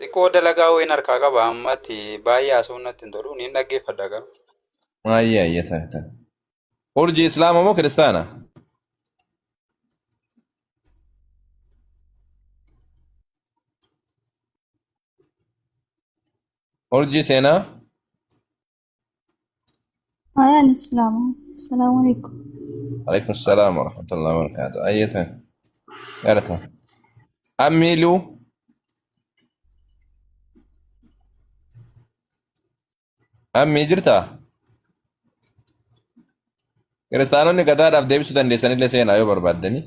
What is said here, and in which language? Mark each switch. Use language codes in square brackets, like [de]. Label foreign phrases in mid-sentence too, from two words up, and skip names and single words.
[om] xiqqoo dalagaa wayiin harkaa qaba ammatti baay'ee haasofnatti hin tolu ni dhaggeeffadha garuu. Ayye taata. Urjii Islaama moo Kiristaana? Urjii seenaa? [ar] الإسلام. السلام عليكم. عليكم السلام ورحمة الله وبركاته. [om] Ayye taata. Garata. Ammiiluu? Ammii jirtaa? Kiristaanonni gadaadhaaf deebisuu dandeessanillee seenaa yoo barbaaddani.